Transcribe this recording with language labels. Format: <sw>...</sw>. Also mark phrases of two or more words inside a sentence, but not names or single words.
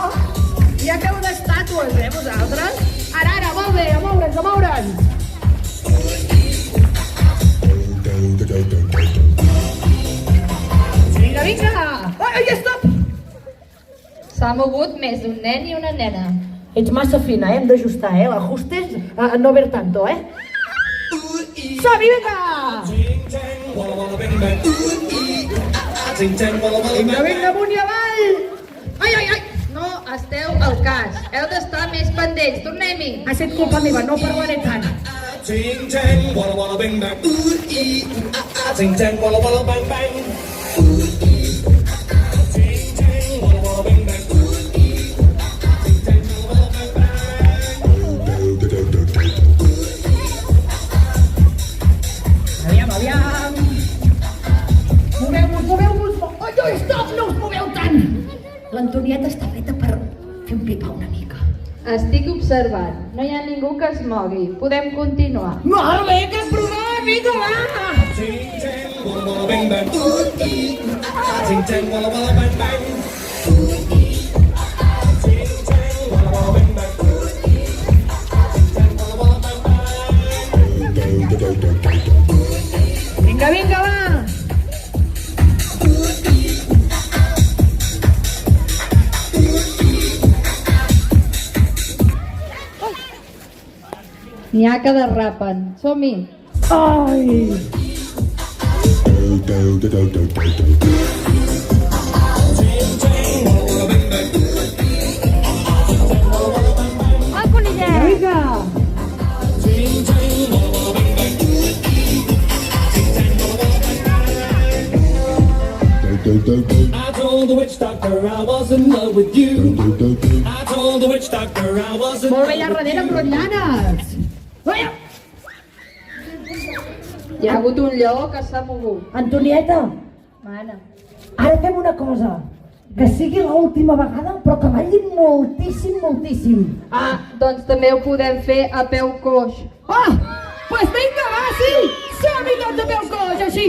<ca>Ja feu d'estàtues, vosaltres? Ara, molt bé, a moure'ns, a moure'ns! Vinga, vinga! Ai, stop! S'ha mogut més d'un nen i una nena. Ets massa fina, hem d'ajustar, l'ajustes</ca> <es>a no ver tanto,</es> <ca>Som-hi, vinga! Vinga, vinga, amunt i avall! Ai! No esteu al cas, heu d'estar més pendents. Tornem-hi. Ha estat culpa meva, no parlaré tant. Ting tang, walla walla bang bang. Ooh ee, ting tang, walla walla bang bang. Ooh ee, ting tang, walla walla bang bang. Ooh ee, ting tang, walla walla bang bang. Aviam! Moveu-vos! Ai, stop! No us moveu tant! L'Antonieta està feta per fer un pipà una mica. Estic observant. No hi ha ningú que es mogui. Podem continuar. Molt bé, que provem, vinga, va! Ting tang, walla walla bang bang. Ooh ee, ting tang, walla walla bang bang. Ooh ee, ting tang, walla walla bang bang. Ooh ee, ting tang, walla walla bang bang. Vinga, vinga, va! N'hi ha que derrapen. Som-hi. Ai! El conillet! Vinga!</ca> <en>I told the witch doctor I was in love with you. I told the witch doctor I was in</en> <ca>Molt bé, allà darrere, brollanes! Vaja! Hi ha hagut un lleó que s'ha mogut. Antonieta, Mana. ara fem una cosa. Que sigui l'última vegada, però que ballin moltíssim, moltíssim. Ah, doncs també ho podem fer a peu coix. Ah! Pues vinga, va, sí! Som-hi tots a peu coix, així!</ca>